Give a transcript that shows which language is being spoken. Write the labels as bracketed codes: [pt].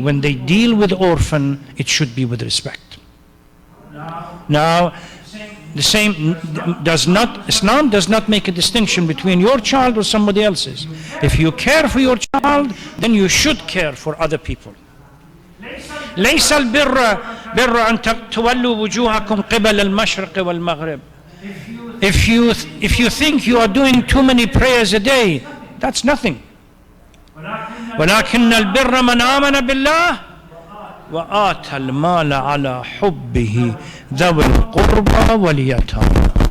[en] When they deal with orphan, it should be with respect. Now, the same Islam does not make a distinction between your child or somebody else's. If you care for your child, then you should care for other people. [ar] ليس البر أن تولوا وجوهكم قبل المشرق والمغرب. [en] If you think you are doing too many prayers a day, that's nothing. [ar] ولكن البر من آمن بالله وآتى المال على حبه ذوي القربى واليتامى.